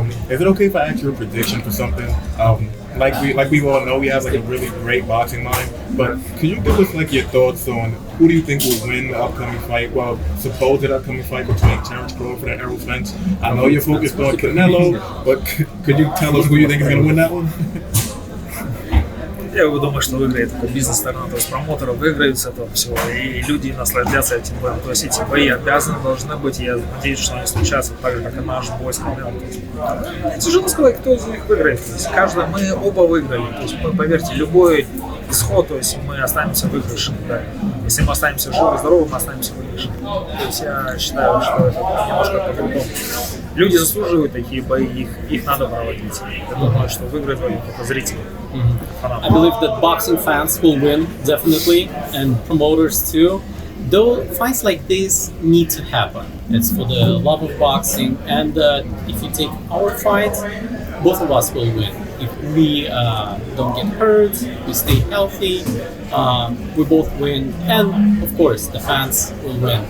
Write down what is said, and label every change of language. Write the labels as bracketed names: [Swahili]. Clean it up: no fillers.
[English] Is it okay if I ask you a prediction for something? Like we all know, we have like a really great boxing mind. But can you give us like your thoughts on who do you think will win the upcoming fight? Well, supposed upcoming fight between Terrence Crawford and Errol Spence. I know you're focused on Canelo, but could you tell us who you think is going to win that one? [Russian] Я думаю, что выиграет бизнес-сторона, то есть промоутеры выиграют с этого всего, и люди насладятся этим боем. То есть эти бои обязаны, должны быть, и я надеюсь, что они случатся так же, как и наш бой с Канело. Тяжело сказать, кто из них выиграет. То есть мы оба выиграли. То есть мы, поверьте, любой исход, то есть мы останемся выигрышем. Да. Если мы останемся живы и здоровы, мы останемся выигрышем. То есть я считаю, что это немножко по-другому. Люди заслуживают такие бои, их надо проводить. Я думаю, что выиграет только зрители. [English] I believe that boxing fans will win, definitely, and promoters too. Though fights like this need to happen. It's for the love of boxing, and if you take our fight, both of us will win. If we don't get hurt, we stay healthy, we both win, and of course the fans will win.